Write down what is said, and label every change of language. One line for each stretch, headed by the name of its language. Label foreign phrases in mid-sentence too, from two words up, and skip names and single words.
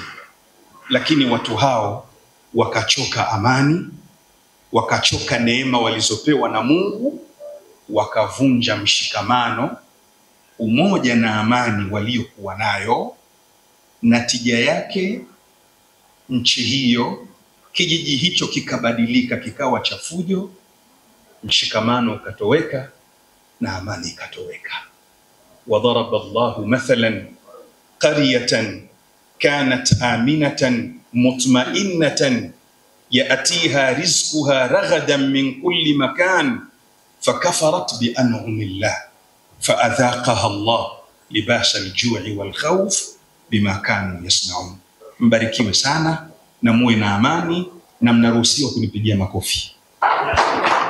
Swahili: Lakini watu hao wakachoka amani, wakachoka neema walizopewa na Mungu, wakavunja mshikamano, umoja na amani waliokuwa nayo. Natija yake nchi hiyo, kijiji hicho kikabadilika, kikawa cha fujo, mshikamano ukatoweka na amani ikatoweka.
Arabic: وضرب الله مثلا قرية كانت آمنة مطمئنة يأتيها رزقها رغدا من كل مكان فكفرت بأنعم الله فأذاقها الله لباس الجوع والخوف بما كانوا يصنعون.
Swahili: Mbarikiwe sana na muwe na amani, na mnaruhusiwa kunipigia makofi.